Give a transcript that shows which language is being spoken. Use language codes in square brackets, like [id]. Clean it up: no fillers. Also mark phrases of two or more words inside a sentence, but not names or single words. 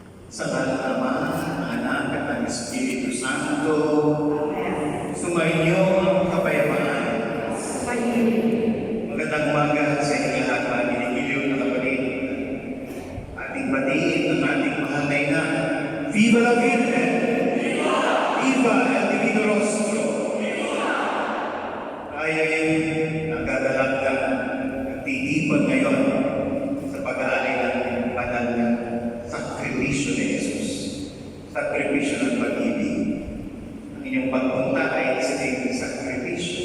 [tl] Sa ngalan ng Ama, ng Anak, at ng Espiritu Santo. Sumainyo ang kapayapaan. Magandang umaga sa inyo lahat, mga binigiliw na kapatid. Ating batiin ang ating mahal na ina. [es] Viva la Virgen! Viva el Divino Rostro! [tl] Tayo ay nagagalagdag at titipon ngayon sa pag-aalay ng banal na sakripisyo ni Jesus. Sakripisyo ng pag-ibig. Ang inyong pagpunta ay isang sakripisyo.